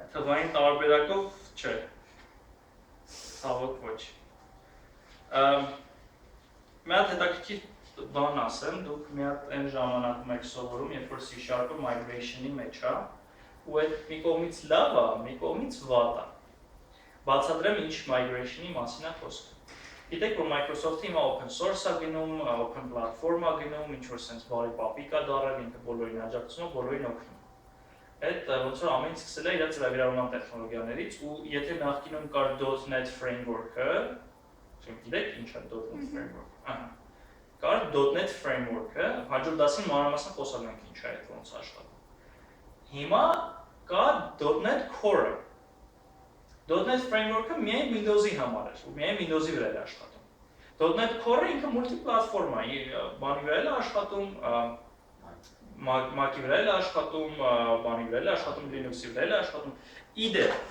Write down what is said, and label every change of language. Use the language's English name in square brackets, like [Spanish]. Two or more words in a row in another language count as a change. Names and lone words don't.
[Armenian] Թվային տարբերակով չէ, ցավոք ոչ։ Մի հատ հետաքրքիր բան ասեմ, դուք մի հատ այն ժամանակում եք սովորում, երբ որ C#-ը migration-ի մեջ է, ու այդ մի կողմից լավ է, մի կողմից վատ է։ Բացատրեմ ինչ migration-ի մասին է խոսքը։ Գիտեք, որ Microsoft-ը հիմա [English] open source [Armenian] է գնում, [English] open platform [Armenian] է գնում, ինչ որ sense բարի պապիկ է դարել, ինքը բոլորին աջակցում, բոլորին օգնում։ Այդ ոնց որ ամեն ինչ սկսել է իր ծրագրավորման տեխնոլոգիաներից, ու եթե նախկինում կար .NET framework-ը, գիտեք ինչ է .NET framework։ Կար .NET framework-ը, հաջորդ դասին մանրամասն խոսալու ենք ինչ է այդ ոնց աշխատում։ Հիմա կա .NET Core-ը։ .NET framework-ը միայն Windows-ի համար է, ու միայն Windows-ի վրա է աշխատում։ .NET Core-ը ինքը մուլտիպլատֆորմ է, բանի վրա է աշխատում, Mac-ի վրա է աշխատում, բանի վրա է աշխատում, Linux-ի վրա է աշխատում։ Իդեպ,